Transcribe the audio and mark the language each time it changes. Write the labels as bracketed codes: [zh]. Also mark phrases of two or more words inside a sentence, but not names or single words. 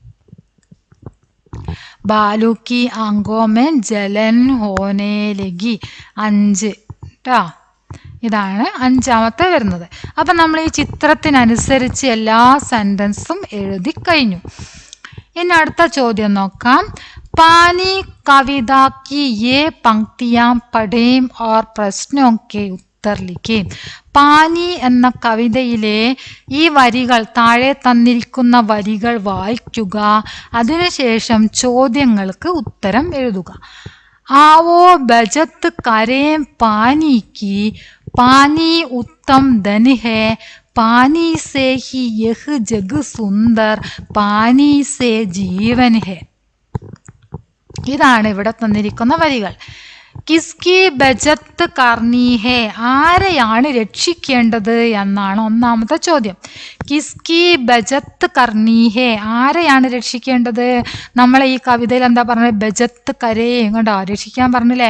[hi] बालू की आँखों में जलन होनयिलेक्क्. [ml] 5 കേട്ടോ. ഇതാണ് 5ാമത്തെ വരുന്നത്. അപ്പം നമ്മൾ ഈ ചിത്രത്തിനനുസരിച്ച് എല്ലാ സെൻറ്റൻസും എഴുതി കഴിഞ്ഞു. ഇനി അടുത്ത ചോദ്യം നോക്കാം. [hi] पानी कविता की ये पंक्तियां पढ़ें और प्रश्नों के उत्तर लिखें. [ml] പാനി എന്ന കവിതയിലെ ഈ വരികൾ, താഴെ തന്നിരിക്കുന്ന വരികൾ വായിക്കുക. അതിനുശേഷം ചോദ്യങ്ങൾക്ക് ഉത്തരം എഴുതുക. [hi] आओ बचत करें पानी की, पानी उत्तम धन है, पानी से ही यह जग सुंदर, पानी से जीवन है. [ml] ഇതാണ് ഇവിടെ തന്നിരിക്കുന്ന വരികൾ. [hi] किसकी बचत करनी है, [ml] ആരെയാണ് രക്ഷിക്കേണ്ടത് എന്നാണ് ഒന്നാമത്തെ ചോദ്യം. [hi] किसकी बचत करनी है, [ml] ആരെയാണ് രക്ഷിക്കേണ്ടത്? നമ്മളെ ഈ കവിതയിൽ എന്താ പറഞ്ഞത്? [hi] बचत करे. [ml] കണ്ടോ, രക്ഷിക്കാൻ പറഞ്ഞില്ലേ?